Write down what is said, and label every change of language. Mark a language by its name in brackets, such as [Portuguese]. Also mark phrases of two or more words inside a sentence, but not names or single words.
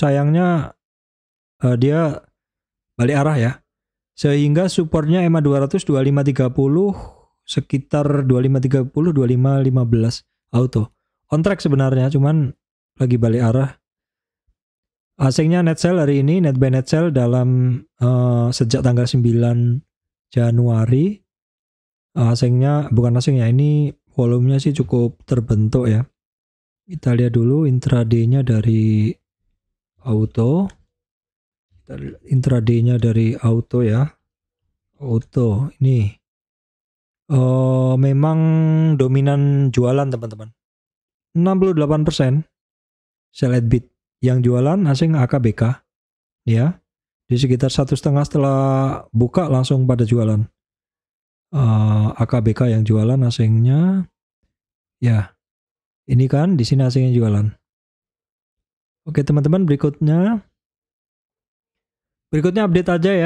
[Indonesian] Sayangnya dia balik arah ya. Sehingga supportnya EMA 200 2530, sekitar 2530 2515 auto. [English] On track [Indonesian] sebenarnya, cuman lagi balik arah. Asingnya [English] net sell [Indonesian] hari ini, [English] net buy net sell [Indonesian] dalam sejak tanggal 9 Januari. Asingnya, bukan asing ya, ini volumenya sih cukup terbentuk ya. Kita lihat dulu intraday-nya dari auto. Intraday-nya dari auto ya. Auto ini memang dominan jualan teman-teman. [English] 68% sell at bid. [Indonesian] Yang jualan asing AKBK ya. Di sekitar 1,5 setelah buka langsung pada jualan. AKBK yang jualan, asingnya ya. Ini kan di sini asingnya jualan. Oke teman-teman, berikutnya update aja ya.